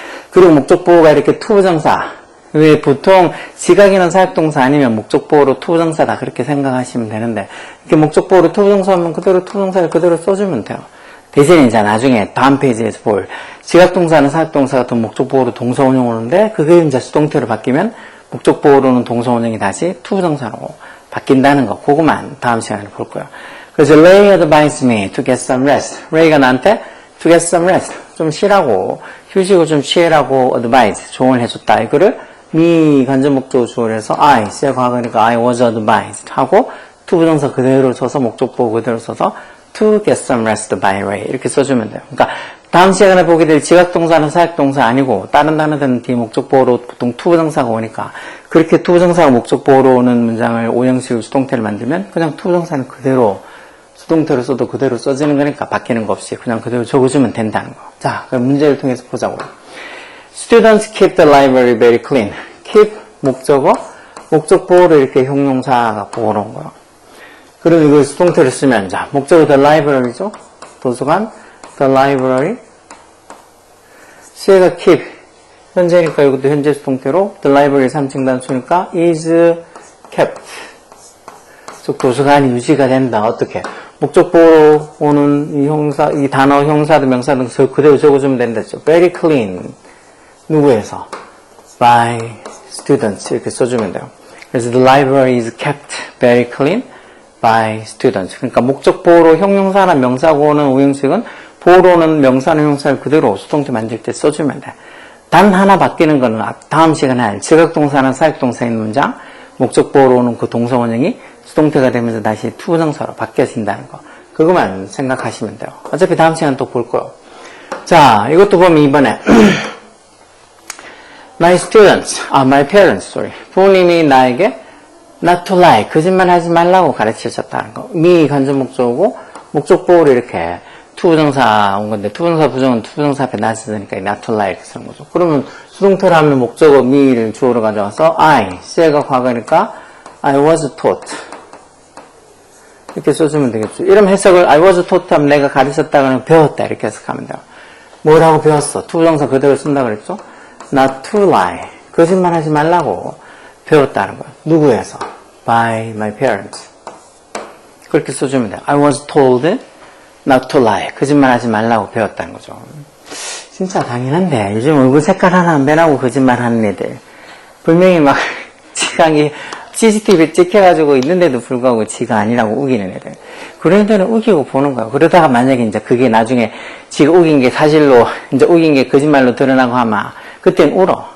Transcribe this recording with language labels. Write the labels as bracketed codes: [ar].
[ko] 그리고 목적 보호가 이렇게 투부정사, 왜 보통 지각이나 사역동사 아니면 목적보호로 투부정사다 그렇게 생각하시면 되는데, 이렇게 목적보호로 투부정사 하면 그대로 투부정사를 그대로 써주면 돼요. 대신에 이제 나중에 다음 페이지에서 볼 지각동사나 사역동사 같은 목적보호로 동사원형 오는데, 그게 이제 수동태로 바뀌면 목적보호로는 동사원형이 다시 투부정사로 바뀐다는 거, 그거만 다음 시간에 볼 거예요. 그래서 [en] Ray advised me to get some rest. [ko] Ray가 나한테 [en] to get some rest, [ko] 좀 쉬라고, 휴식을 좀 취해라고 advise, 조언을 해줬다. 이거를 me 간접 목적어 주어를 해서 I, 시제 과거니까 [en] I was advised [ko] 하고 투부정사 그대로 써서 목적보호 그대로 써서 [en] to get some rest by Ray [ko] 이렇게 써주면 돼요. 그러니까 다음 시간에 보게 될 지각동사는 사역동사 아니고 다른 단어들은 뒤에 목적보호로 보통 투부정사가 오니까, 그렇게 투부정사가 목적보호로 오는 문장을 오형식으로 수동태를 만들면 그냥 투부정사는 그대로 수동태로 써도 그대로 써지는 거니까 바뀌는 거 없이 그냥 그대로 적어주면 된다는 거. 자, 그럼 문제를 통해서 보자고요. [en] Students keep the library very clean. [ko] keep 목적어, 목적 보호로 이렇게 형용사가 보호로 온 거예요. 그럼 이걸 수동태를 쓰면, 자, 목적어 [en] the library [ko] 죠? 도서관, [en] the library. [ko] 시제가 keep. 현재니까 이것도 현재 수동태로, the library 3층 단수니까 [en] is kept. [ko] 즉, 도서관이 유지가 된다. 어떻게? 목적 보호로 오는 이 형사, 이 단어, 형사든 명사든 그대로 적어주면 된다죠. [en] very clean. [ko] 누구에서? [en] by students [ko] 이렇게 써주면 돼요. 그래서 [en] the library is kept very clean by students. [ko] 그러니까 목적 보호로 형용사나 명사고 오는 우형식은 보호로는 명사나 형용사를 그대로 수동태 만들 때 써주면 돼. 단 하나 바뀌는 거는 다음 시간에 할 지각동사나 사역동사 있는 문장, 목적 보호로 오는 그 동사 원형이 수동태가 되면서 다시 투부정사로 바뀌어진다는 거. 그것만 생각하시면 돼요. 어차피 다음 시간 또 볼 거예요. 자, 이것도 보면 이번에 [en] my students, my parents, sorry. [ko] 부모님이 나에게 not to lie, 거짓말 하지 말라고 가르치셨다는 거. me 간접 목적이고 목적 보호로 이렇게 투부정사 온 건데 투부정사 부정은 투부정사 앞에 not 쓰니까 [en] not to lie [ko] 이렇게 쓰는 거죠. 그러면 수동태로 하면 목적어 me를 주어로 가져와서 씨가 과거니까 [en] I was taught [ko] 이렇게 써주면 되겠죠. 이런 해석을 [en] I was taught [ko] 하면 내가 가르쳤다가는 배웠다 이렇게 해석하면 돼요. 뭐라고 배웠어? 투부정사 그대로 쓴다 그랬죠? [en] not to lie. [ko] 거짓말 하지 말라고 배웠다는 거예요. 누구에서? [en] by my parents. [ko] 그렇게 써주면 돼요. [en] I was told not to lie. [ko] 거짓말 하지 말라고 배웠다는 거죠. 진짜 당연한데 요즘 얼굴 색깔 하나 안 변하고 거짓말 하는 애들 분명히 막 지가 CCTV 찍혀가지고 있는데도 불구하고 지가 아니라고 우기는 애들. 그런 애들은 우기고 보는 거야. 그러다가 만약에 이제 그게 나중에 지가 우긴 게 사실로, 이제 우긴 게 거짓말로 드러나고 하면, 그땐 울어.